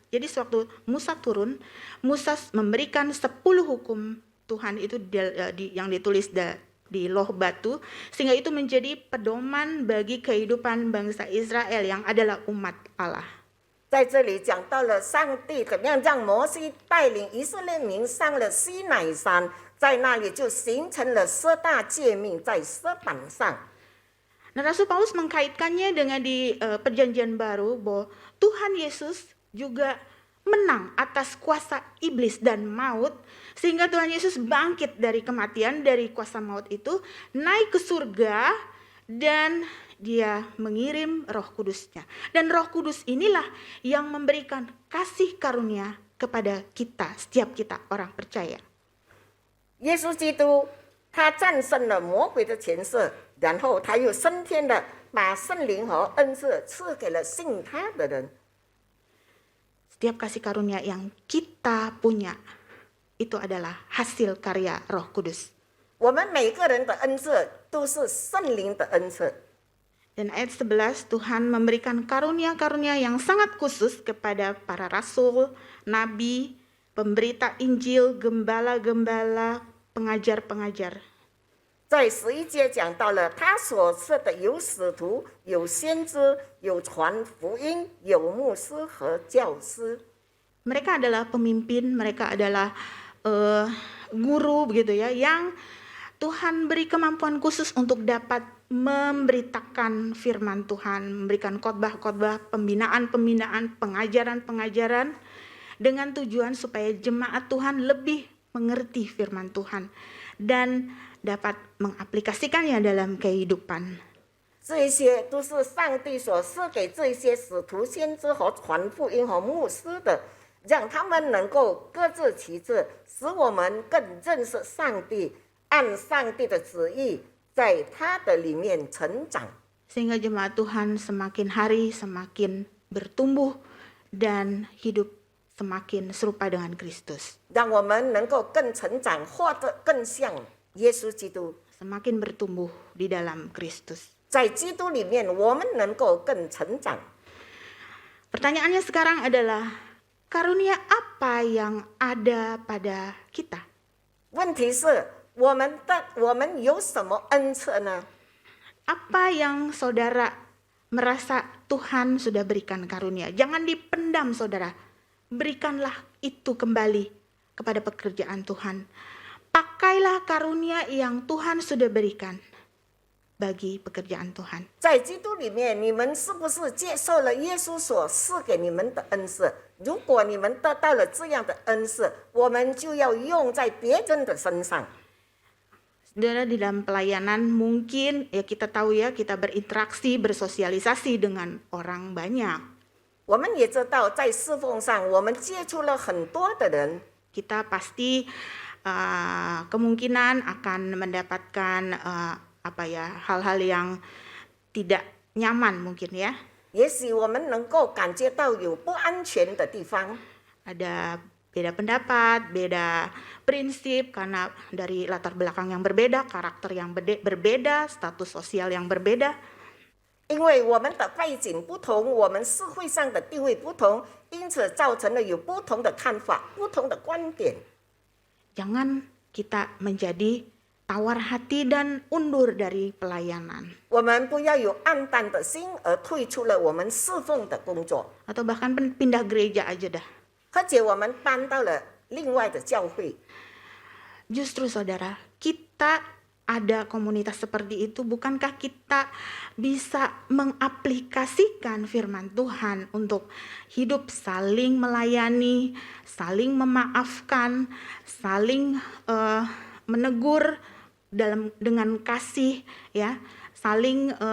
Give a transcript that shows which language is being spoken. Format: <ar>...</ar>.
<id>Jadi sewaktu Musa turun, Musa memberikan 10 hukum Tuhan itu yang ditulis di loh batu, sehingga itu menjadi pedoman bagi kehidupan bangsa Israel yang adalah umat Allah.</id> <zh>在这里讲到了上帝怎样让摩西带领以色列民上了西乃山，在那里就形成了10大诫命在石板上。</zh> <id>Nah, Rasul Paulus mengkaitkannya dengan di perjanjian baru bahwa Tuhan Yesus juga menang atas kuasa iblis dan maut, sehingga Tuhan Yesus bangkit dari kematian, dari kuasa maut itu, naik ke surga, dan dia mengirim Roh Kudusnya. Dan Roh Kudus inilah yang memberikan kasih karunia kepada kita, setiap kita orang percaya.</id> <zh>耶稣基督他战胜了魔鬼的权势，然后他又升天了，把圣灵和恩赐赐给了信他的人。</zh> <id>Setiap kasih karunia yang kita punya, itu adalah hasil karya Roh Kudus.</id> <zh>我们每个人的恩赐都是圣灵的恩赐。</zh> <id>Dan ayat 11, Tuhan memberikan karunia-karunia yang sangat khusus kepada para rasul, nabi, pemberita Injil, gembala-gembala, pengajar-pengajar.</id> <zh>在11节讲到了他所赐的有使徒、有先知、有传福音、有牧师和教师。</zh> <id>Mereka adalah pemimpin, mereka adalah guru begitu ya, yang Tuhan beri kemampuan khusus untuk dapat memberitakan firman Tuhan, memberikan khotbah-khotbah, pembinaan-pembinaan, pengajaran-pengajaran, dengan tujuan supaya jemaat Tuhan lebih mengerti firman Tuhan dan dapat mengaplikasikannya dalam kehidupan.</id> <zh>这一些都是上帝所赐给这些使徒、先知和传福音和牧师的，让他们能够各自其职，使我们更认识上帝，按上帝的旨意在他的里面成长。</zh> <id>Sehingga jemaat Tuhan semakin hari semakin bertumbuh dan hidup semakin serupa dengan Kristus.</id> <zh>让我们能够更成长，或者更像耶稣基督。</zh> <id>Semakin bertumbuh di dalam Kristus.</id> <zh>在基督里面，我们能够更成长。</zh> <id>Pertanyaannya sekarang adalah, karunia apa yang ada pada kita?</id> <zh>问题是我们有什么恩赐呢？</zh> <id>Apa yang saudara merasa Tuhan sudah berikan karunia? Jangan dipendam saudara. Berikanlah itu kembali kepada pekerjaan Tuhan. Pakailah karunia yang Tuhan sudah berikan bagi pekerjaan Tuhan.</id> <zh>在基督里面，你们是不是接受了耶稣所赐给你们的恩赐？如果你们得到了这样的恩赐，我们就要用在别人的身上。</zh> <id>Saudara, di dalam pelayanan mungkin ya kita tahu ya, kita berinteraksi, bersosialisasi dengan orang banyak.</id> <zh>我们也知道，在侍奉上，我们接触了很多的人，</zh> <id>Kita pasti kemungkinan akan mendapatkan hal-hal yang tidak nyaman mungkin ya.</id> <zh>也许我们能够感觉到有不安全的地方。</zh> <id>Ada beda pendapat, beda prinsip karena dari latar belakang yang berbeda, karakter yang berbeda, status sosial yang berbeda.</id> <zh>因为我们的背景不同，我们社会上的地位不同，因此造成了有不同的看法、不同的观点。</zh> <id>Jangan kita menjadi tawar hati dan undur dari pelayanan.</id> <zh>我们不要有暗淡的心而退出了我们侍奉的工作，</zh> <id>Atau bahkan pindah gereja aja dah.</id> <zh>而且我们搬到了另外的教会。</zh> <id>Justru saudara, kita ada komunitas seperti itu, bukankah kita bisa mengaplikasikan firman Tuhan untuk hidup saling melayani, saling memaafkan, saling menegur dengan kasih ya, saling</id>